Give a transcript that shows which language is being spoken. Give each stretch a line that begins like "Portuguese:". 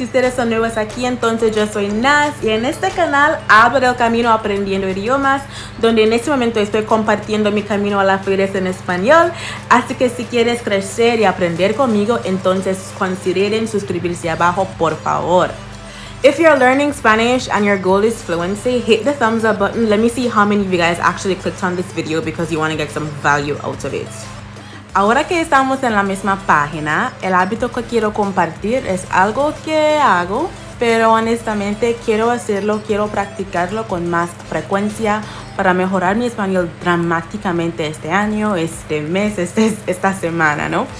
Spanish: Si ustedes son nuevos aquí, entonces yo soy Naz y en este canal hablo del camino aprendiendo idiomas, donde en este momento estoy compartiendo mi camino a la fluidez en español. Así que si quieres crecer y aprender conmigo, entonces consideren suscribirse abajo, por favor.
English: If you're learning Spanish and your goal is fluency, hit the thumbs up button. Let me see how many of you guys actually clicked on this video because you want to get some value out of it.
Spanish: Ahora que estamos en la misma página, el hábito que quiero compartir es algo que hago, pero honestamente quiero practicarlo con más frecuencia para mejorar mi español dramáticamente este año, este mes, esta semana, ¿no?